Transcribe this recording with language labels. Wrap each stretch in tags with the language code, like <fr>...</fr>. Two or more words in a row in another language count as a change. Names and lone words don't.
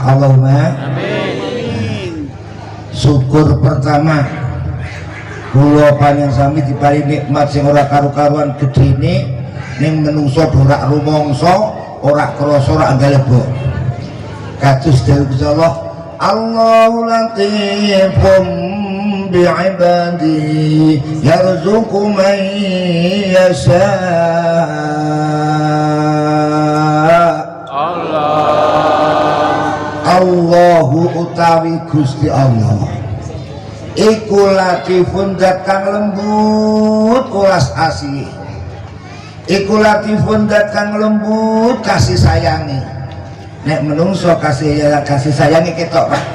<ar>Allahumma Amin.</ar> <jv>syukur pertama kula panjenengan sami diparingi nikmat sing ora karu-karuan gedene ning menungso ora rumangsa ora krasa ora ngalebo kados dawuh Allah</jv> <ar>الله لطيف بعباده يرزق من يشاء.</ar> <jv>Allahu utawi Gusti Allah iku latifun zat kang lembut ulas asih, iku latifun zat kang lembut kasih sayangi. Nek menungso kasih sayangi ketok Pak.</jv>